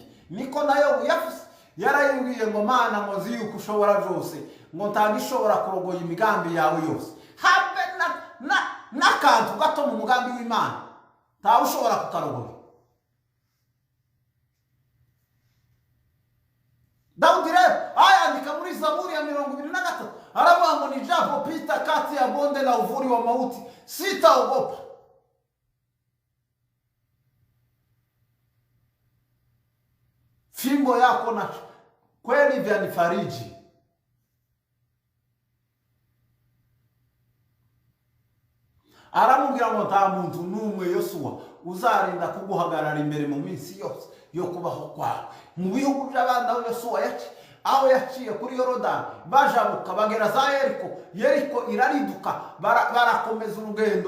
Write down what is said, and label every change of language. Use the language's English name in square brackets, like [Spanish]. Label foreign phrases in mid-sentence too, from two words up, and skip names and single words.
[Kinyarwanda] Niko nayo yavuze, yarayibwiye ngo Mana ngo nzi yuko ushobora byose, ngo ntagishobora kurogoya imigambi yawe yose. Habe n'akantu gato mu mugambi w'Imana ntawushobora kukarogoya. Dawudi rero ayandika muri Zaburi ya 23 aravuga ngo [Swahili] nijapopita kati ya bonde la uvuli wa mauti sitaogopa. Fimbo yako na kweli vyanifariji. [Kinyarwanda] Aramubwira ngo nta muntu n'umwe Yosuwa uzarinda kuguhagarara imbere mu minsi yose yo kubaho kwawe. Mu bihugu by'abana Yosuwa aho yaciye kuri Yorodani, bajabuka bagera za Yeriko irariduka, barakomeza urugendo.